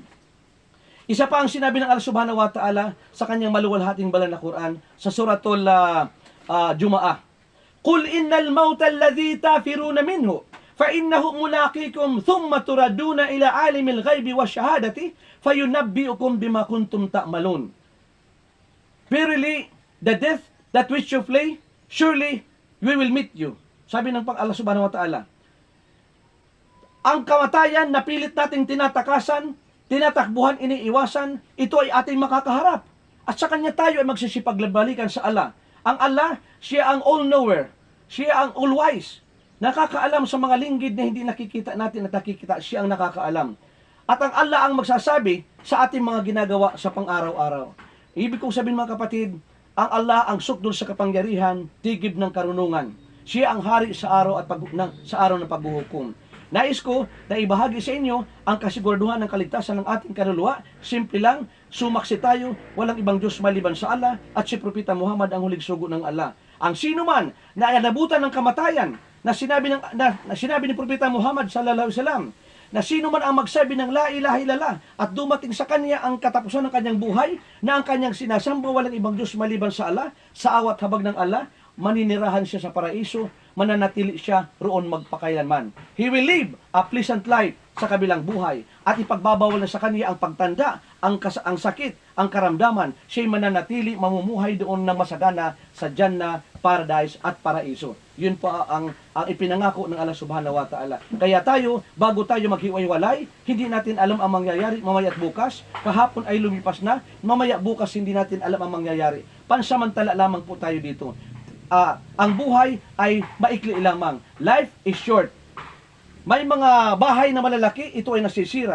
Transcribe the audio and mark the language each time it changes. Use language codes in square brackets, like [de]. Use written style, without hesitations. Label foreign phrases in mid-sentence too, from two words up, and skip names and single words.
[tl] Isa pa ang sinabi ng Allah [ar] سبحانه وتعالى [tl] sa kanyang maluwalhating banal na Quran sa suratul Jumu'ah. [ar] قل إن الموت الذي تفرون منه فإنه ملاقيكم ثم تردون إلى عالم الغيب والشهادة فينبئكم بما كنتم تعملون. [en] Verily, the death that which you flee, surely we will meet you. [tl] Sabi ng Allah [ar] سبحانه وتعالى. [tl] Ang kamatayan na pilit nating tinatakasan, tinatakbuhan, iniiwasan, ito ay ating makakaharap. At sa Kanya tayo ay magsisipagbalikan sa Allah. Ang Allah, siya ang all-knower. Siya ang all-wise. Nakakaalam sa mga linggid na hindi nakikita natin at nakikita, siya ang nakakaalam. At ang Allah ang magsasabi sa ating mga ginagawa sa pang-araw-araw. Ibig kong sabihin mga kapatid, ang Allah ang sukdol sa kapangyarihan, tigib ng karunungan. Siya ang hari sa araw sa araw ng paghuhukom. Nais ko na ibahagi sa inyo ang kasiguraduhan ng kaligtasan ng ating kaluluwa. Simple lang, sumaksi tayo, walang ibang Diyos maliban sa Allah, at si Propeta Muhammad ang huling sugo ng Allah. Ang sino man na inabutan ng kamatayan, na sinabi ni Propeta Muhammad [ar] صلى الله عليه وسلم, [tl] na sino man ang magsabi ng [ar] لا إله إلا الله [tl] at dumating sa kanya ang katapusan ng kanyang buhay, na ang kanyang sinasamba walang ibang Diyos maliban sa Allah, sa awat habag ng Allah, maninirahan siya sa paraiso, mananatili siya roon magpakailanman. [en] He will live a pleasant life [tl] sa kabilang buhay at ipagbabawal na sa kanya ang pagtanda, ang sakit, ang karamdaman. Siya'y mananatili, mamumuhay doon ng masagana sa Jannah, paradise at paraiso. Yun pa ang ipinangako ng Allah [ar] سبحانه وتعالى. [tl] Kaya tayo, bago tayo maghiwalay, hindi natin alam ang mangyayari mamaya at bukas. Kahapon ay lumipas na, mamaya bukas hindi natin alam ang mangyayari. Pansamantala lamang po tayo dito. Ang buhay ay maikli lamang. [en] Life is short. [tl] May mga bahay na malalaki, ito ay nasisira.